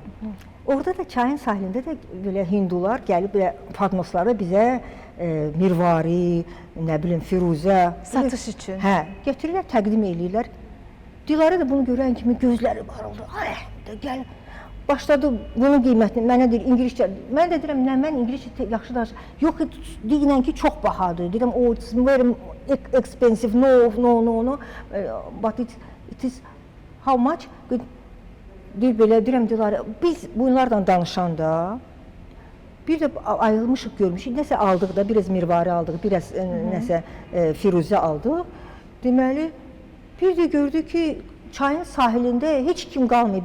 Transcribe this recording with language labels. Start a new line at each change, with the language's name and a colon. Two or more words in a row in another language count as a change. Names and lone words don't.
Azerbaijani: Orada da çayın sahilində də belə hindular gəlib belə padnoslarda bizə mirvari, nə bilim, firuzə satış üçün. Hə, gətirirlər, təqdim eləyirlər. Dilarə də bunu görən kimi gözləri qaraldı. Ay, gəl. Başladı bunun qiymətini mənə deyir ingiliscə. Mən də deyirəm, nə mən ingiliscə yaxşı danışıram. Yox, deyirəm ki, çox bahadır. Deyirəm,
English: oh, it's very expensive. No. But it is how much?
Azerbaijani: Deyir belə, deyirəm Dilarə, biz bunlardan danışanda bir də ayrılmışıq, görmüşük, nəsə aldıq da, biraz mirvari aldıq, biraz nəsə firuzə aldıq. Deməli, bir də gördük ki, çayın sahilində heç kim qalmıyor.